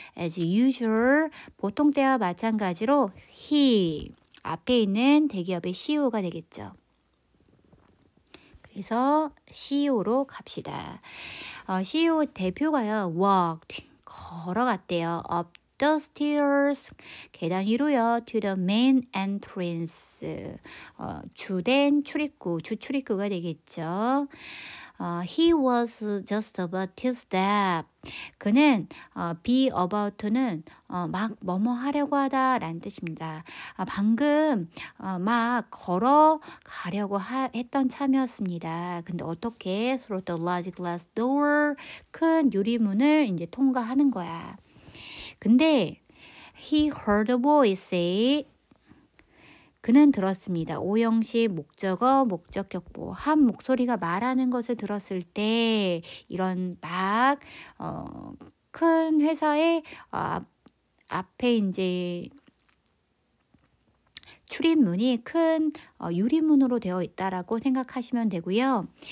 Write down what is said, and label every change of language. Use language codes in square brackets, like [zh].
[en] As usual, [ko] 보통 때와 마찬가지로 he, 앞에 있는 대기업의 CEO가 되겠죠. 그래서 CEO로 갑시다. CEO 대표가요, walked, 걸어갔대요. [en] up the stairs, [ko] 계단 위로요, [en] to the main entrance, [ko] 주된 출입구, 주출입구가 되겠죠. [en] He was just about to step. [ko] 그는 be about to는 막 뭐뭐 하려고 하다 라는 뜻입니다. 방금 막 걸어가려고 했던 참이었습니다. 근데 어떻게 [en] through the large glass door, [ko] 큰 유리문을 이제 통과하는 거야. 근데 [en] he heard a voice say, [ko] 그는 들었습니다. 오형식 목적어, 목적격보. 한 목소리가 말하는 것을 들었을 때 이런 막 큰 회사의 앞에 이제 출입문이 큰 유리문으로 되어 있다라고 생각하시면 되고요.